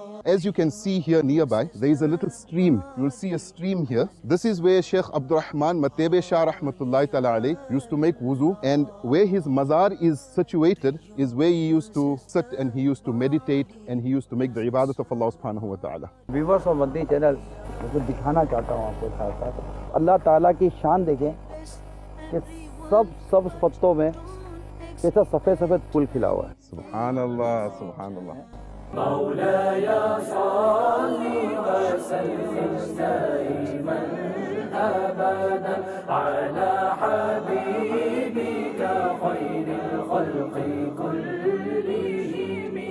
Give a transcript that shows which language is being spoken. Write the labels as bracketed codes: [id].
[en] As you can see here nearby, there is a little stream. You will see a stream here. This is where Sheikh Abdur Rahman Matebe Shah Rahmatullahi Ta'ala alayhi used to make wuzu, and where his mazar is situated is where he used to sit and he used to meditate and he used to make the ibadat of Allah subhanahu wa ta'ala. [ur] Viewers اور مدنی channel کو دکھانا چاہتا ہوں آپ کو ساتھ ساتھ اللہ تعالیٰ کی شان دیکھیں کہ سب پتوں میں کیسا سفید سفید پھول کھلا ہوا ہے. [ar] Subhanallah, Subhanallah. مولاي صل وسلم دائما ابدا على حبيبك خير الخلق كلهم.